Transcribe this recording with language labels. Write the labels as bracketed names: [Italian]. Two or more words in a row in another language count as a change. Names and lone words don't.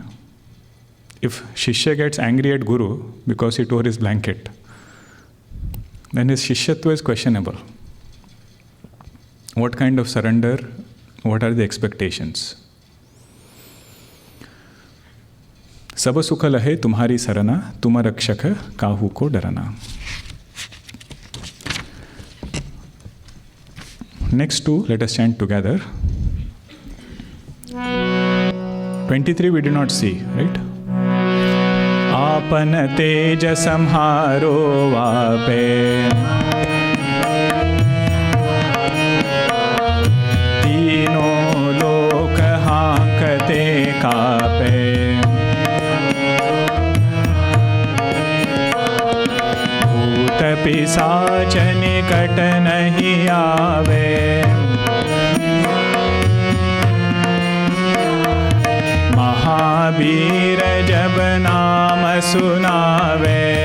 [English] If Shishya gets angry at Guru because he tore his blanket, then his Shishyatva is questionable. What kind of surrender? What are the expectations? [Awadhi] सब सुख लहे तुम्हारी सरना, तुम रक्षक काहू को डरना. [English] Next two, let us chant together. 23 we did not see, right? [Awadhi] आपन तेज संहारो वापे, तीनों लोक हांकते कापे, भूत पिशाच निकट नहीं आवे, महावीर जब नाम सुनावे,